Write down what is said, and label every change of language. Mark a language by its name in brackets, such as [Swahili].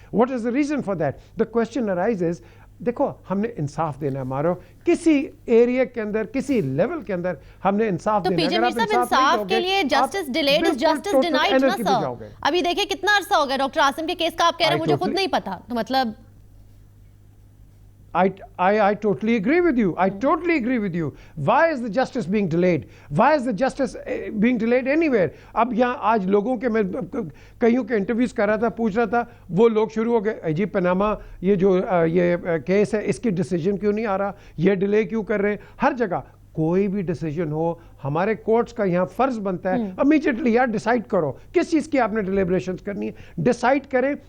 [English] What is the reason for that? The question arises, [Urdu] دیکھو ہم نے انصاف دینا ہے مارو, کسی ایریا کے اندر کسی لیول کے اندر ہم نے انصاف دینا ہے. تو پی جے میر صاحب انصاف کے لیے [English] justice delayed is justice denied [Urdu] نا سر. ابھی دیکھیں کتنا عرصہ ہو گیا ڈاکٹر عاصم کے کیس کا, آپ کہہ رہے ہیں مجھے خود نہیں پتا. تو مطلب [English] I totally agree with you. I totally agree with you. Why is the justice being delayed? Why is the justice being delayed anywhere? [Urdu] اب یہاں آج لوگوں کے میں کئیوں کے انٹرویوز کر رہا تھا, پوچھ رہا تھا, وہ لوگ شروع ہو گئے جی پناما یہ جو یہ کیس ہے اس کی ڈیسیجن کیوں نہیں آ رہا, یہ ڈیلے کیوں کر رہے ہیں. ہر جگہ کوئی بھی ڈیسیجن ہو ہمارے کورٹس کا یہاں فرض بنتا ہے امیجیٹلی یار ڈیسائیڈ کرو کس چیز کی آپ نے ڈیلیبریشنز کرنی ہے, ڈیسائیڈ کریں.